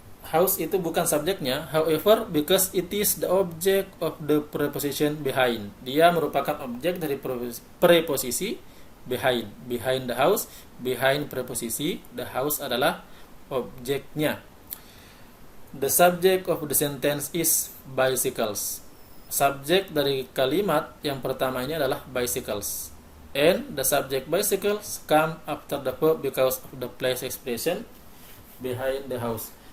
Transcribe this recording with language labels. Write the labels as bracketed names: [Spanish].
[English] House [Indonesian] itu bukan subjeknya, [English] however, because it is the object of the preposition behind. [Indonesian] Dia merupakan objek dari preposisi behind. [English] Behind the house, behind [Indonesian] preposisi, [English] the house [Indonesian] adalah objeknya. [English] The subject of the sentence is bicycles. [Indonesian] Subjek dari kalimat yang pertama ini adalah bicycles. [English] And the subject bicycles come after the verb because of the place expression behind the house.